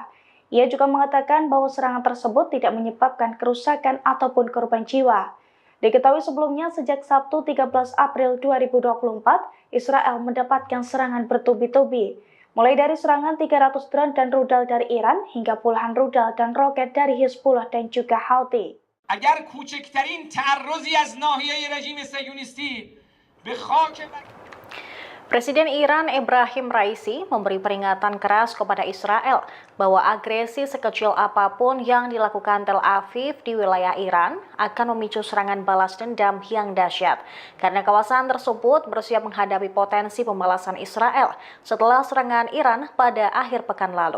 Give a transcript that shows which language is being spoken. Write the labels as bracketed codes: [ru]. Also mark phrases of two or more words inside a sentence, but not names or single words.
[id] Ia juga mengatakan bahwa serangan tersebut tidak menyebabkan kerusakan ataupun korban jiwa. Diketahui sebelumnya, sejak Sabtu 13 April 2024, Israel mendapatkan serangan bertubi-tubi. Mulai dari serangan 300 drone dan rudal dari Iran hingga puluhan rudal dan roket dari Hizbullah dan juga Houthi. [fa] اگر کوچکترین تعرضی از ناحیه رژیم صهیونیستی به خاک [id] Presiden Iran Ebrahim Raisi memberi peringatan keras kepada Israel bahwa agresi sekecil apapun yang dilakukan Tel Aviv di wilayah Iran akan memicu serangan balas dendam yang dahsyat, karena kawasan tersebut bersiap menghadapi potensi pembalasan Israel setelah serangan Iran pada akhir pekan lalu.